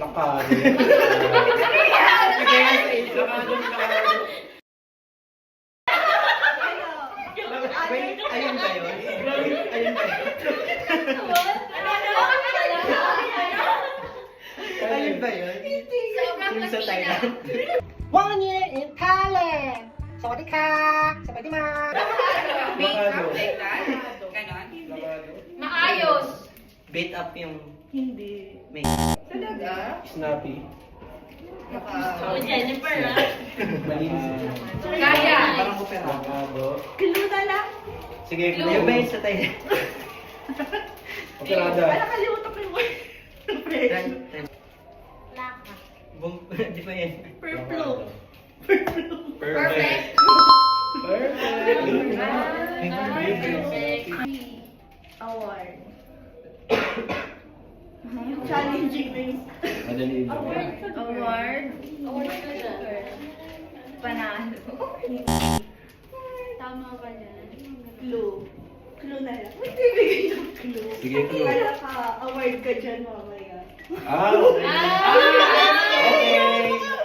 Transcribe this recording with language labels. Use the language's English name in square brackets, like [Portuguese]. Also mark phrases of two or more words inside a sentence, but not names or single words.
[Filipino] Lakado. Lakado. Wait, ayun ba yun? Ayun ba yun? Ayun ba yun? Yung sa Thailand? [English] 1 year in Thailand [Thai] สวัสดีค่ะสวัสดีมา [Filipino] Lakado. Ganon? Lakado. Maayos. [English] Beat up yung [Filipino] Hindi. may... [English] Snappy. Oh, Jennifer, ha? [Filipino] Malinis. Kaya. Parang opera. Lakado. Clue na lang. Sige, Yung ba yun sa Thailand? Operada. Nakalimutan ko yung word. Laka. Di ba yan? [English] Purple. Perfect. Perfect. Award. Challenging things. [Filipino] Madali ito. [English] Award. [Filipino] Award ka dyan. Panalo. Tama ba yan? Clue. Clue na lang. Ba't bibigay ng clue? Sige, clue. Wala ka. Award ka dyan mamaya. [English] Ah, okay. Okay.